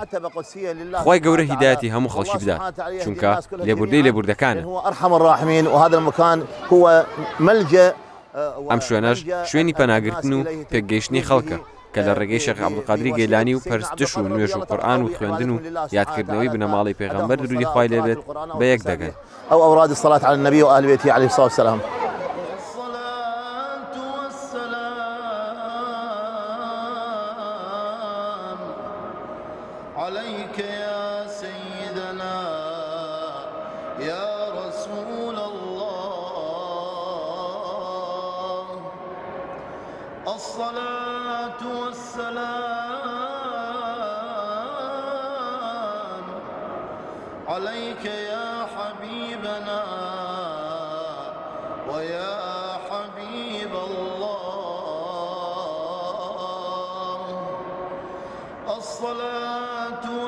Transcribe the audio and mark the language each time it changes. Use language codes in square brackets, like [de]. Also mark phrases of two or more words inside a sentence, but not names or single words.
[ckb] خوای گەورە هیدایەتی هەموو خەڵکی بدات چونکە لێبوردەی لێبوردەکان ئەم شوێنەش شوێنی پەناگرتن و پێکگەیشتنی خەڵکە کە لە ڕێگەی شێخ عەبدولقادری گەیلانی و پەرستش و نوێژ و قورئان و خوێندن و یادکردنەوەی بنەماڵی پێغەمبەر درودی خوای لێ بێت بە یەک دەگەن. [ar] أو أوراد الصلاة على النبي وآل بيته عليه الصلاة والسلام. عليك يا سيدنا يا رسول الله الصلاة والسلام عليك يا حبيبنا ويا حبيب الله الصلاة